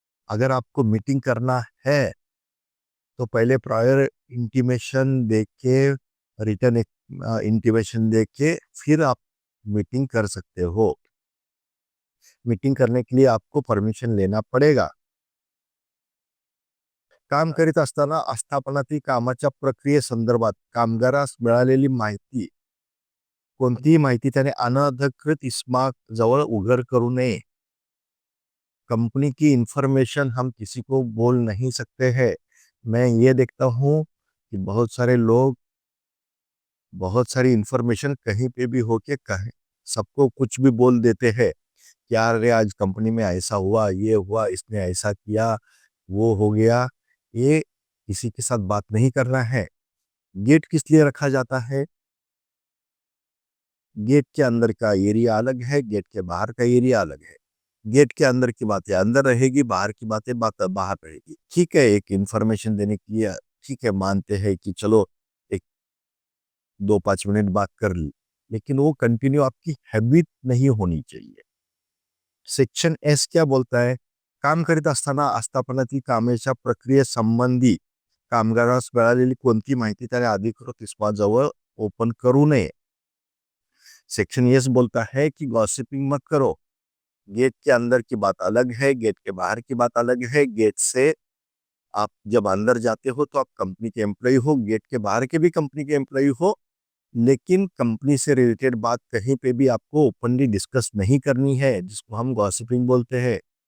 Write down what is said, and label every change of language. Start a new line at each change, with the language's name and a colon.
Hindi: अगर आपको मीटिंग करना है तो पहले प्रायर इंटीमेशन देके, रिटर्न इंटीमेशन देके फिर आप मीटिंग कर सकते हो। मीटिंग करने के लिए आपको परमिशन लेना पड़ेगा।
Marathi: काम करीत असताना आस्थापनातील कामाच्या प्रक्रियेसंदर्भात कामगारास मिळालेली माहिती कोणतीही माहिती त्याने अनधिकृत इस्माक जवळ उघड करू नये।
Hindi: कंपनी की इंफॉर्मेशन हम किसी को बोल नहीं सकते हैं। मैं ये देखता हूँ कि बहुत सारे लोग बहुत सारी इंफॉर्मेशन कहीं पे भी होके कहीं सबको कुछ भी बोल देते हैं कि यार रे आज कंपनी में ऐसा हुआ, ये हुआ, इसने ऐसा किया, वो हो गया। ये किसी के साथ बात नहीं करना है। गेट किस लिए रखा जाता है? गेट के अंदर का एरिया अलग है, गेट के बाहर का एरिया अलग है। गेट के अंदर की बातें अंदर रहेगी, बाहर की बातें बाहर रहेगी। ठीक है, एक इंफॉर्मेशन देने के लिए ठीक है, मानते हैं कि चलो एक 2-5 मिनट बात कर ली, लेकिन वो कंटिन्यू आपकी हैबिट नहीं होनी चाहिए। सेक्शन एस क्या बोलता है,
Marathi: काम करीत असताना आस्थापनातील कामाच्या प्रक्रियेसंबंधी कामगारास मिळालेली कोणती माहिती त्याने अधिकृत इस्माजवळ ओपन करू नये।
Hindi: सेक्शन एस बोलता है कि गॉसिपिंग मत करो। गेट के अंदर की बात अलग है, गेट के बाहर की बात अलग है। गेट से आप जब अंदर जाते हो तो आप कंपनी के एम्प्लॉय हो, गेट के बाहर के भी कंपनी के एम्प्लॉय हो, लेकिन कंपनी से रिलेटेड बात कहीं पे भी आपको ओपनली डिस्कस नहीं करनी है, जिसको हम गॉसिपिंग बोलते हैं।